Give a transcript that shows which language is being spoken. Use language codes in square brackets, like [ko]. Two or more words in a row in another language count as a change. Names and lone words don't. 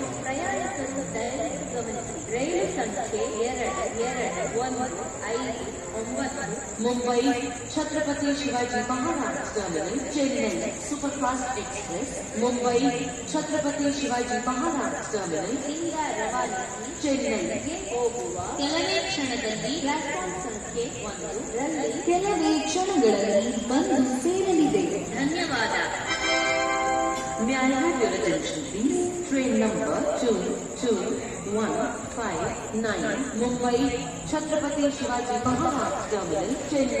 [kn] ಪ್ರಯಾಣಿಕರು ದಯವಿಟ್ಟು ಗಮನಿಸಿ, ರೈಲು ಸಂಖ್ಯೆ 2215 मुंबई छत्रपति शिवाजी महाराज टर्मिनल चेन्नई सुपरफास्ट एक्सप्रेस मुंबई छत्रपति शिवाजी महाराज टर्मिनल ಇಂದ ರವಾನಿಸಿ ಚೆನ್ನೈಗೆ ಹೋಗುವ ಕೆಲವೇ ಕ್ಷಣದಲ್ಲಿ ಪ್ಲಾಟ್ಫಾರ್ಮ್ ಸಂಖ್ಯೆ 1 ರಲ್ಲಿ ಕೆಲವೇ ಕ್ಷಣಗಳಲ್ಲಿ ಬಂದು ಸೇರಲಿದೆ. ಧನ್ಯವಾದ. [en] May I have your attention, please? Train number 22159 Mumbai Chhatrapati Shivaji Maharaj Terminal, Chennai.